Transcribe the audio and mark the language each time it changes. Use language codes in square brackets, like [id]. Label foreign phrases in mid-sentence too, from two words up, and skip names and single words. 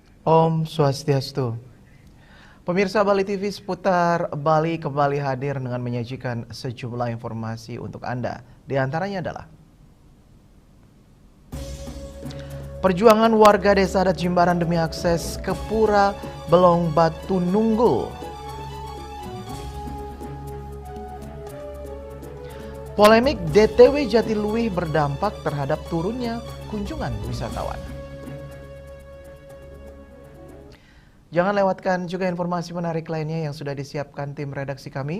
[ban] Om Swastiastu. [id] Pemirsa Bali TV seputar Bali kembali hadir dengan menyajikan sejumlah informasi untuk Anda. Di antaranya adalah perjuangan warga desa adat Jimbaran demi akses ke Pura Belong Batu Nunggul. Polemik DTW Jatiluwih berdampak terhadap turunnya kunjungan wisatawan. Jangan lewatkan juga informasi menarik lainnya yang sudah disiapkan tim redaksi kami.